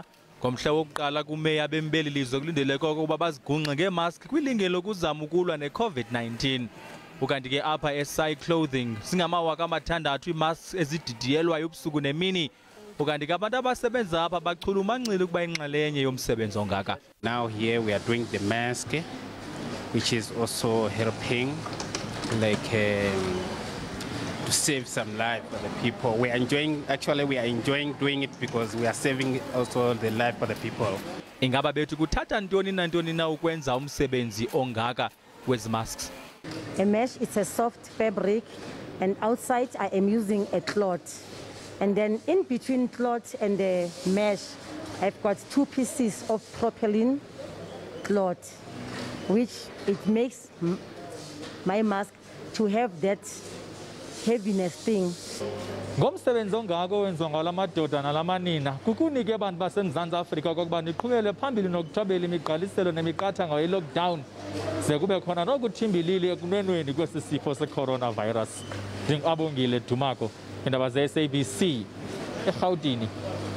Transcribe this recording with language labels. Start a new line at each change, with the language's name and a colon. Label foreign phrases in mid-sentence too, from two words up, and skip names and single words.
Xhosa: Ngomhla wokuqala kumeya bembeli lizwe kulindeleke ukuba bazigqunqe ngemask kwilinge lokuzama ukulwa ne-COVID-19. Ukanti ke apha eSI Clothing singamawaka amathandathu imasks ezididiyelwayo ubusuku nemini. Ukanti ke abantu abasebenza apha bachulumanqile ukuba inxalenye yomsebenzi ongaka.
English: Now here we are doing the mask, which is also helping to save some life for the people. We are enjoying doing it because we are saving also the life for the people.
Xhosa: Ingaba bethu kuthatha ntoni nantoni na ukwenza umsebenzi ongaka wezi masks.
English: A mesh, it's a soft fabric, and outside I am using a cloth. And then in between cloth and the mesh, I've got 2 pieces of propylene cloth, which it makes my mask to have that heaviness thing.
Xhosa: Ngomsebenzi ongaka owenziwa ngalamadodana nalamanina kukunike abantu baseMzantsi Afrika okokuba niqhubele phambili nokuthobela imigqaliselo nemiqathango yeLockdown ze kube khona nokuthimbilili ekunwenweni kwesi sifo secoronavirus. Ndingabongile Dumako, Indaba ze SABC eGauteng.